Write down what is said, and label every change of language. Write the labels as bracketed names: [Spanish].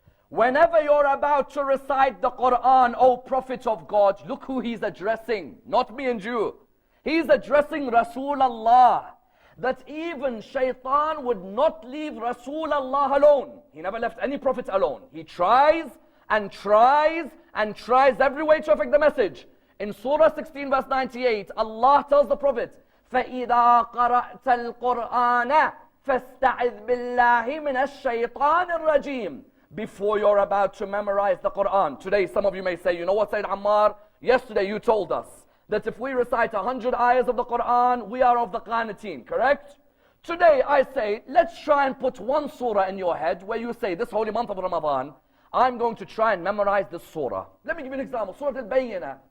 [English] Whenever you're about to recite the Quran, O Prophet of God, look who he's addressing, not me and you. He's addressing Rasulullah. That even Shaitan would not leave Rasulullah alone. He never left any Prophet alone. He tries and tries and tries every way to affect the message. In Surah 16 verse 98, Allah tells the Prophet, [Arabic] فَإِذَا قَرَأْتَ الْقُرْآنَ فَاسْتَعِذْ بِاللَّهِ مِنَ الشَّيْطَانِ الرَّجِيمِ. [English] Before you're about to memorize the Quran. Today some of you may say, you know what, Sayyid Ammar? Yesterday you told us that if we recite 100 ayahs of the Quran, we are of the qaniteen, correct? Today I say, let's try and put one surah in your head where you say, this holy month of Ramadan, I'm going to try and memorize this surah. Let me give you an example. Surah Al-Bayyinah.